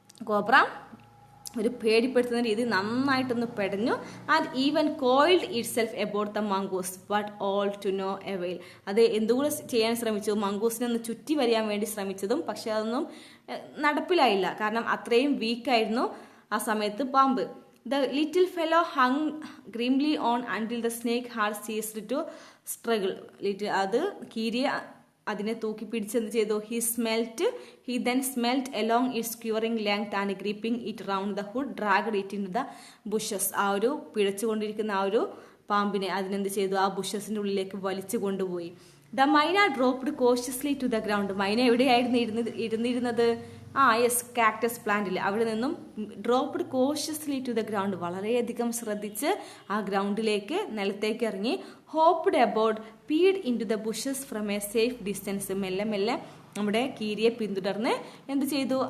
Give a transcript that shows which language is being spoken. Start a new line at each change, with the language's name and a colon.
Malayalam: Cobra ഒരു പേടിപ്പെടുത്തുന്ന രീതി നന്നായിട്ടൊന്ന് പെടഞ്ഞു.
English: And even coiled itself about the mongoose, but all to no avail.
Malayalam: അത് എന്തുകൂടെ ചെയ്യാൻ ശ്രമിച്ചു? മംഗൂസിനെ ഒന്ന് ചുറ്റി വരിയാൻ വേണ്ടി ശ്രമിച്ചതും പക്ഷെ അതൊന്നും നടപ്പിലായില്ല. കാരണം അത്രയും വീക്കായിരുന്നു ആ സമയത്ത് പാമ്പ്.
English: The little fellow hung grimly on until the snake had ceased to struggle.
Malayalam: അത് കീരിയെ അതിനെ തൂക്കി പിടിച്ചെന്ത് ചെയ്തു?
English: He then smelt along its squirring length and, gripping it round the hood, dragged it into the bushes.
Malayalam: ആ ഒരു പിഴച്ചുകൊണ്ടിരിക്കുന്ന ആ ഒരു പാമ്പിനെ അതിനെന്ത് ചെയ്തു? ആ ബുഷസിന്റെ ഉള്ളിലേക്ക് വലിച്ചു കൊണ്ടുപോയി.
English: The myna dropped cautiously to the ground.
Malayalam: മൈന എവിടെയായിരുന്നു ഇരുന്നിരുന്നത്? യെസ്, കാക്ടസ് പ്ലാന്റിൽ. അവിടെ നിന്നും
English: dropped cautiously to the ground,
Malayalam: വളരെയധികം ശ്രദ്ധിച്ച് ആ ഗ്രൗണ്ടിലേക്ക്, നിലത്തേക്ക് ഇറങ്ങി.
English: Hopped about, peered into the bushes from a safe distance.
Malayalam: മെല്ലെ നമ്മുടെ കീരിയെ പിന്തുടർന്ന് എന്ത് ചെയ്തു?